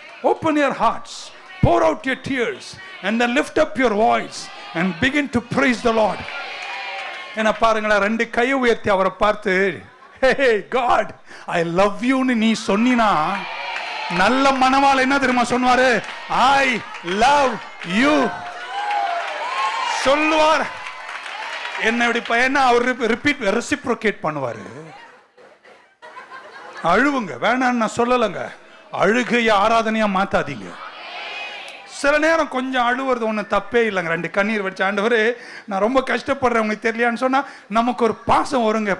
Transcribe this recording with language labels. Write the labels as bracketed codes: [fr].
[en] Open your hearts, pour out your tears, and then lift up your voice and begin to praise the Lord. [ta] என்ன பாருங்களேன், ரெண்டு கையை உயர்த்தி அவரை பார்த்து, [en] hey God, I love you [ta] ன்னு நீ சொன்னினா, நல்ல மனவாள என்ன தெரியுமா சொன்னாரு? [en] I love you [ta] சொல்லுவார். என்ன இப்படி பையனா அவர் ரிப்பீட் ரெசிப்ரோகேட் பண்ணுவாரு. அழுவுங்க, வேணான்னு நான் சொல்லலைங்க. அழுகைய ஆராதனையா மாத்தாதீங்க. சில நேரம் கொஞ்சம் அழுவுறது ஒன்றும் தப்பே இல்லைங்க. ரெண்டு கண்ணீர் வச்சு, ஆண்டவரே நான் ரொம்ப கஷ்டப்படுறேன் உங்களுக்கு தெரியலையான்னு சொன்னா நமக்கு ஒரு பாசம் வருங்க.